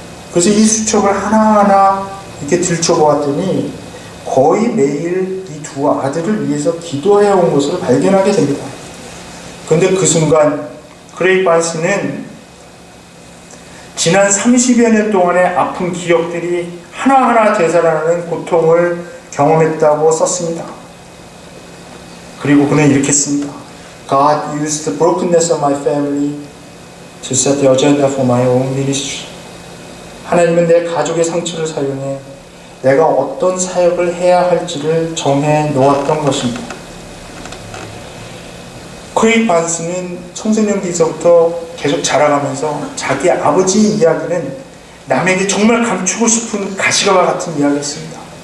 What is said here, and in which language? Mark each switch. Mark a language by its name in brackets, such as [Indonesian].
[Korean] 그래서 이 수첩을 하나하나 이렇게 들춰보았더니 거의 매일 이 두 아들을 위해서 기도해온 것을 발견하게 됩니다. 그런데 그 순간 크레이그 바운스는 지난 30여 년 동안의 아픈 기억들이 하나하나 되살아나는 고통을 경험했다고 썼습니다. 그리고 그는 이렇게 씁니다. [English] God used the brokenness of my family to set the agenda for my own ministry. [Korean] 하나님은 내 가족의 상처를 사용해 내가 어떤 사역을 해야 할지를 정해 놓았던 것입니다. 크레이그 반스는 청소년기서부터 계속 자라가면서 자기 아버지 이야기는 남에게 정말 감추고 싶은 가시가와 같은 이야기였습니다.